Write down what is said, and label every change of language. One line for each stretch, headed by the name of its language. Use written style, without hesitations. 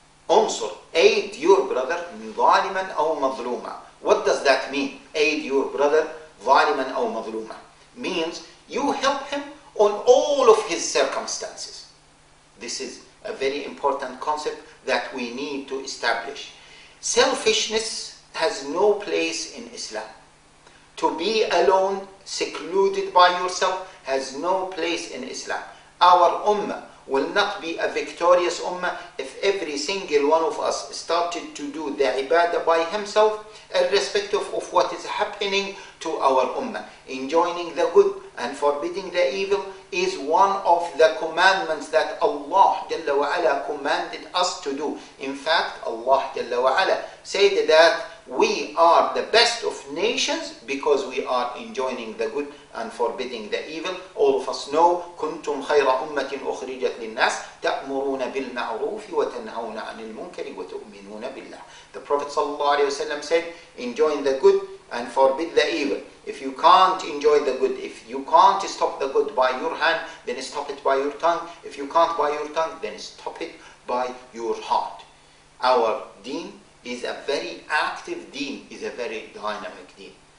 Arabic: انصر,
English: aid your brother
Arabic: ظالما أو مظلوما.
English: What does that mean? Aid your brother
Arabic: ظالما أو مظلوما
English: means you help him on all of his circumstances. This is a very important concept that we need to establish. Selfishness has no place in Islam. To be alone, secluded by yourself, has no place in Islam. Our ummah will not be a victorious ummah if every single one of us started to do the ibadah by himself, irrespective of what is happening to our ummah. Enjoining the good and forbidding the evil is one of the commandments that Allah Jalla wa Ala commanded us to do. In fact, Allah Jalla wa Ala said that we are the best of nations because we are enjoining the good and forbidding the evil. All of us know
Arabic: كنتم خير أمة أخرجت للناس تأمرون بالمعروف وتنهون عن المنكر وتؤمنون بالله.
English: The Prophet ﷺ said, enjoin the good and forbid the evil. If you can't enjoy the good, if you can't stop the good by your hand, then stop it by your tongue. If you can't by your tongue, then stop it by your heart. Our deen is a very active deen, is a very dynamic deen.